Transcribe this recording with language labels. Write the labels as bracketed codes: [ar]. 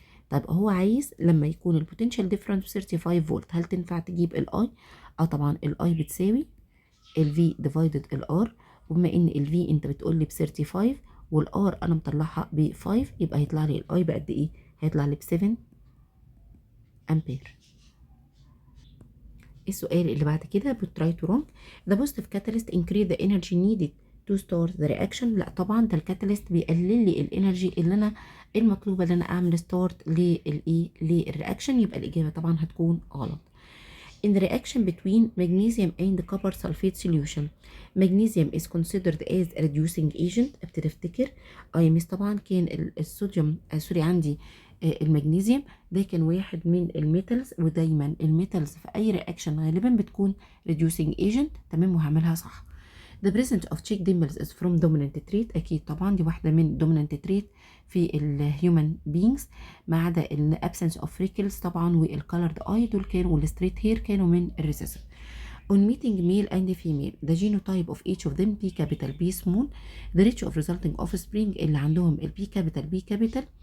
[ar] طيب هو عايز لما يكون البوتنشال ديفرنس 35 فولت هل تنفع تجيب الاي؟ طبعا الاي بتساوي الفي ديفايدد الار، وبما ان الفي انت بتقول لي ب 35 والار انا مطلعها ب 5 يبقى هيطلع لي الاي بقد ايه؟ هيطلع لي ب 7 امبير. السؤال اللي بعد كده [en] بتراي to wrong the positive catalyst increase the energy needed to start the reaction. [ar] لا طبعا ده الكاتاليست بيقلل لي الانرجي اللي انا المطلوبه ان انا اعمل ستارت للايه للرياكشن، يبقى الاجابه طبعا هتكون غلط. [en] In the reaction between magnesium and copper sulfate solution magnesium is considered as a reducing agent. [ar] ابتدي افتكر مس طبعا كان الصوديوم سوري عندي المغنيسيوم ده كان واحد من الميتالز، ودايما الميتالز في اي رياكشن غالبا بتكون reducing agent، تمام، وهعملها صح. [en] The presence of cheek dimples is from dominant trait. [ar] أكيد طبعا دي واحدة من dominant trait في ال human beings، ما عدا ال absence of freckles طبعا والcolored eye دول كانوا والstraight hair كانوا من الريسيسيف. [en] On meeting male and female the genotype of each of them B capital B small the ratio of resulting offspring [ar] اللي عندهم ال [en] B capital B capital